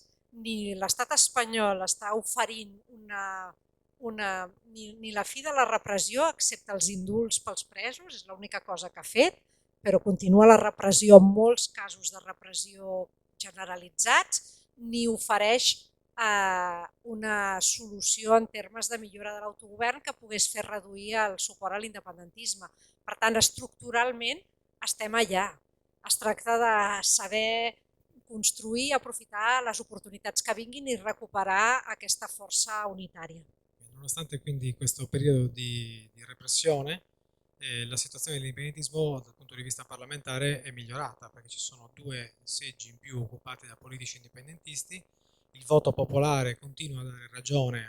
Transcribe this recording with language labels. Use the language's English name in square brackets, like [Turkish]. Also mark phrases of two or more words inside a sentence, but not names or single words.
[Catalan] Ni l'estat espanyol està oferint ni la fi de la repressió, excepte els indults pels presos, és l'única cosa que ha fet, però continua la repressió, en molts casos de repressió generalitzats, ni ofereix una solució en termes de millora de l'autogovern que pogués fer reduir el suport a l'independentisme. Per tant, estructuralment estem allà. Es tracta de saber construir, aprofitar les oportunitats che vinguin e recuperar aquesta [Italian] forza unitaria. Nonostante quindi questo periodo di repressione, la situazione dell'indipendentismo dal punto di vista parlamentare è migliorata perché ci sono 2 seggi in più occupati da politici indipendentisti, il voto popolare continua a dare ragione